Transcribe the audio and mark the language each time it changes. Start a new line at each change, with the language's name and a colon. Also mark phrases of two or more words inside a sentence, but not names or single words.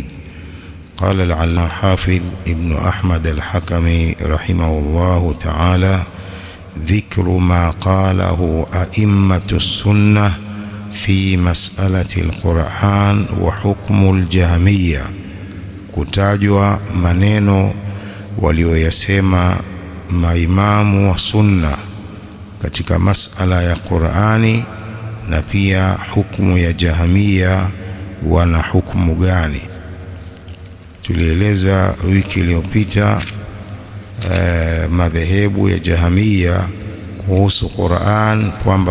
Arabic: قال العلامة حافظ ابن أحمد الحكمي رحمه الله تعالى: ذكر ما قاله أئمة السنة في مسألة القرآن وحكم الجهمية.
Swahili: kutajwa maneno walioyasema maimamu wa sunna katika masala ya Qur'ani na pia hukumu ya Jahmiya, wana hukumu gani. Tulieleza wiki iliyopita madhehebu ya Jahmiya kuhusu Qur'an kwamba